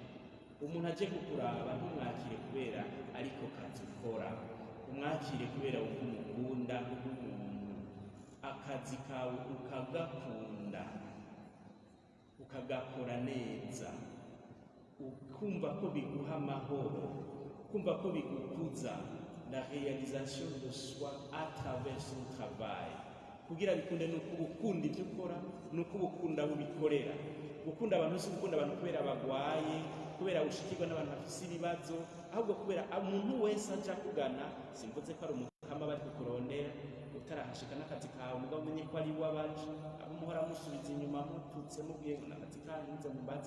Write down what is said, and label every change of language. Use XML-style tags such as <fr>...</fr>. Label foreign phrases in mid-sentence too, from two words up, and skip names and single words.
<rn>Umuntu aje kukuraba ntumwakire kubera ariko kazi ukora, umwakire kubera ukumukunda nk'umuntu. Akazi kawe ukagakunda, ukagakora neza, ukumva ko biguha amahoro, ukumva ko bigukuza.</rn> <fr>La réalisation de soi à travers son travail.</fr> <rn>Kugira bikunde nuko ubukunda ibyo ukora, nuko ubukunda bubikorera. Gukunda abantu si gukunda abantu kubera bagwaye, kubera ushikirwa n'abantu bafise ibibazo, ahubwo kubera umuntu wese aja kugana. Simvuze ko ari umukama bari kukurondera utarahashika n'akazi kawe, mugabo umenye ko ari wabaje, amuhora musubiza inyuma mututse mubwiye ngo n'akazi kawe nze mubaza.</rn>